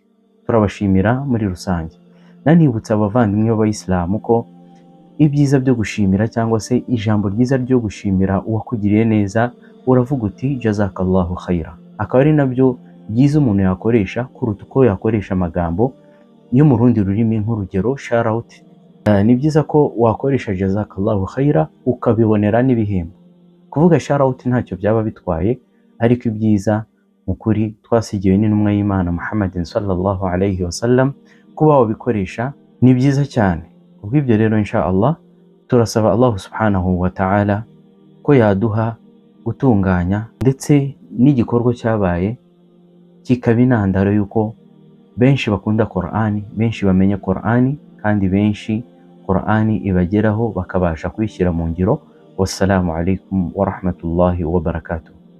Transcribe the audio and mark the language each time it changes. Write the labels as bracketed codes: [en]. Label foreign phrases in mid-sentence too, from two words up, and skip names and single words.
[rw] Turabashimira muri rusange. Nanibutsa abavandimwe b'abayisilamu ko ibyiza byo gushimira cyangwa se ijambo ryiza ryo gushimira uwakugiriye neza, uravuga uti [ar] جزاك الله خيرا. [rw] Akaba ari nabyo byiza umuntu yakoresha kuruta uko yakoresha amagambo yo mu rundi rurimi, nk'urugero [en] shout out. [rw] Ni byiza ko wakoresha [ar] جزاك الله خيرا [rw] ukabibonera n'ibihembo. Kuvuga [en] shout out [rw] ntacyo byaba bitwaye, ariko ibyiza mukuri twasigiwe n'intumwa y'Imana Muhammadin [ar] صلى الله عليه وسلم [rw] kuba wabikoresha ni byiza cyane. Ubw'ibyo rero [ar] إن شاء الله [rw] turasaba [ar] الله سبحانه وتعالى [rw] ko yaduha gutunganya ndetse n'igikorwa cyabaye kikaba intandaro y'uko benshi bakunda Qur'ani, benshi bamenya Qur'ani, kandi benshi Qur'ani ibageraho bakabasha kuyishyira mu ngiro. [ar] والسلام عليكم ورحمة الله وبركاته.